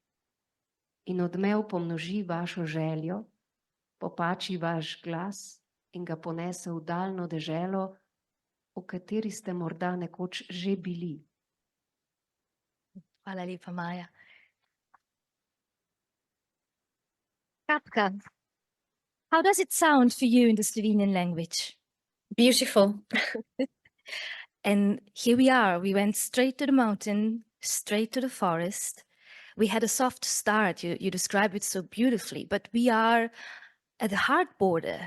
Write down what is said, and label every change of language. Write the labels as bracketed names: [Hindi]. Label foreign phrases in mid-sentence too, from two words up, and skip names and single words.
[Slovenian] In odmev pomnoži vašo željo, popači vaš glas in ga ponese v daljno deželo, v kateri ste morda nekoč že bili. Hvala lepa, Maja. Kapka, [English] how does it sound for you in the Slovenian language? Beautiful. And here we are. We went straight to the mountain, straight to the forest. We had a soft start. You described it so beautifully, but we are at the hard border.